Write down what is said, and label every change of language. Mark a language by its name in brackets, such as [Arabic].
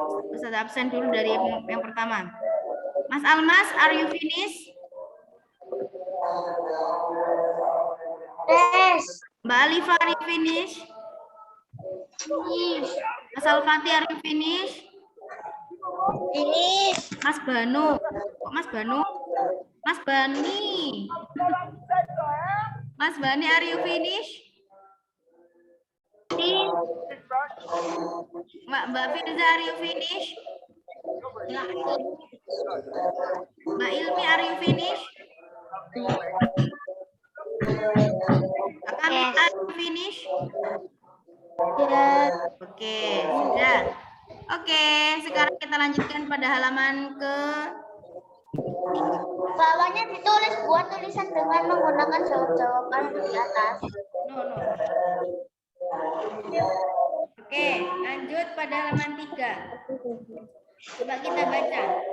[Indonesian] Ustaz absen dulu dari yang pertama. [English] Mas Almas, are you finished? Yes. Mbak Alifa, are you finished? Finish. Mas Alfati, are you finished? Finish. [Indonesian] Mas Banu. Kok Mas Banu? Mas Bani. [English] Mas Bani, are you finished? Mbak Firza, are you finished? Mbak Ilmi, are you finish? Kak Kamila, are you finish? [Indonesian] Ya. Oke, sudah. Oke, sekarang kita lanjutkan pada halaman ke Bawahnya ditulis buat tulisan dengan menggunakan jawab-jawaban di atas. no. Oke, lanjut pada halaman 3. Coba kita baca.